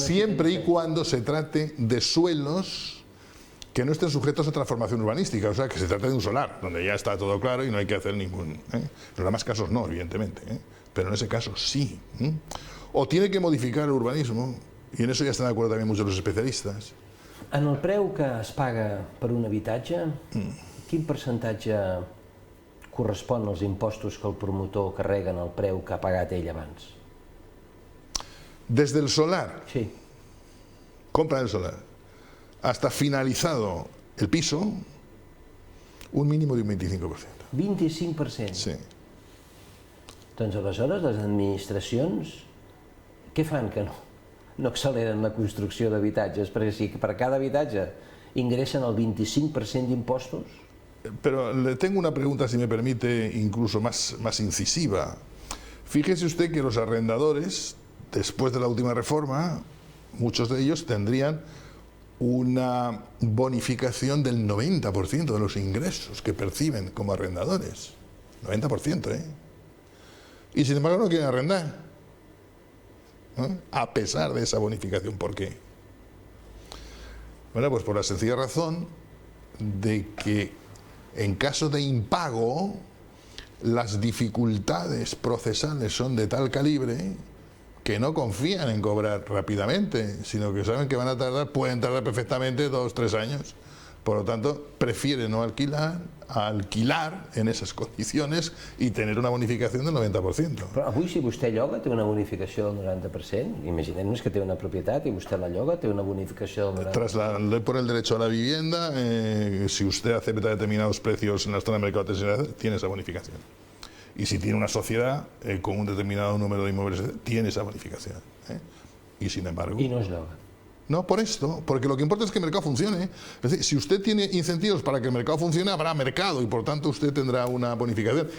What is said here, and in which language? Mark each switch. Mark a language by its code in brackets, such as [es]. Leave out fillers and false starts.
[es] Siempre y cuando se trate de suelos que no estén sujetos a transformación urbanística, o sea, que se trate de un solar, donde ya está todo claro y no hay que hacer ningún... En los demás casos no, evidentemente, pero en ese caso sí. O tiene que modificar el urbanismo, y en eso ya están de acuerdo también muchos los especialistas. [ca] En el preu que es paga per un habitatge, quin percentatge correspon als impostos que el promotor carrega en el preu que ha pagat ell abans? [es] Desde el solar, sí. Compra del solar, hasta finalizado el piso, un mínimo de un 25%. 25%? Sí. [ca] Doncs aleshores les administracions què fan que no acceleren la construcció d'habitatges? Perquè si per cada habitatge ingressen el 25% d'impostos... [es] Pero le tengo una pregunta, si me permite, incluso más incisiva. Fíjese usted que los arrendadores, después de la última reforma, muchos de ellos tendrían una bonificación del 90% de los ingresos que perciben como arrendadores. 90%, ¿eh? Y sin embargo no quieren arrendar, ¿no? A pesar de esa bonificación. ¿Por qué? Bueno, pues por la sencilla razón de que en caso de impago las dificultades procesales son de tal calibre que no confían en cobrar rápidamente, sino que saben que van a tardar, pueden tardar perfectamente 2 o 3 años. Por lo tanto, prefieren no alquilar, a alquilar en esas condiciones y tener una bonificación del 90%. [ca] Però avui, si vostè lloga, té una bonificació del 90%. Imaginem-nos que té una propietat i vostè la lloga, té una bonificació del 90%. [es] Tras la ley por el derecho a la vivienda, si usted acepta determinados precios en la zona de mercado terciario, tiene esa bonificación. Y si tiene una sociedad con un determinado número de inmuebles, tiene esa bonificación. Y sin embargo... [ca] I no es lloga. [es] No, por esto, porque lo que importa es que el mercado funcione. Es decir, si usted tiene incentivos para que el mercado funcione, habrá mercado y por tanto usted tendrá una bonificación.